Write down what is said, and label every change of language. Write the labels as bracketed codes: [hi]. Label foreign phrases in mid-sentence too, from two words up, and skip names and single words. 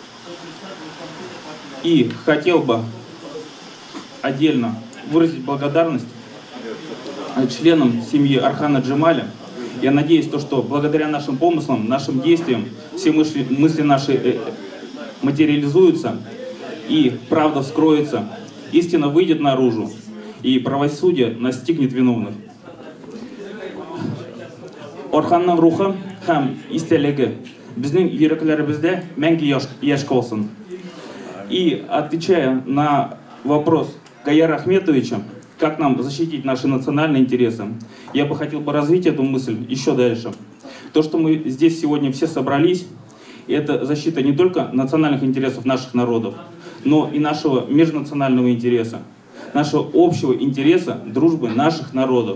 [ru] И хотел бы отдельно выразить благодарность членам семьи Орхана Джемаля. Я надеюсь, что благодаря нашим помыслам, нашим действиям, все мысли наши материализуются, и правда вскроется, истина выйдет наружу, и правосудие настигнет виновных. [tt] Орханның рухы һәм истәлеге безнең йөрәкләребездә мәңге яшь калсын. [ru] И отвечая на вопрос Гаяра Ахметовича, как нам защитить наши национальные интересы, я бы хотел развить эту мысль еще дальше. То, что мы здесь сегодня все собрались, это защита не только национальных интересов наших народов, но и нашего межнационального интереса, нашего общего интереса дружбы наших народов.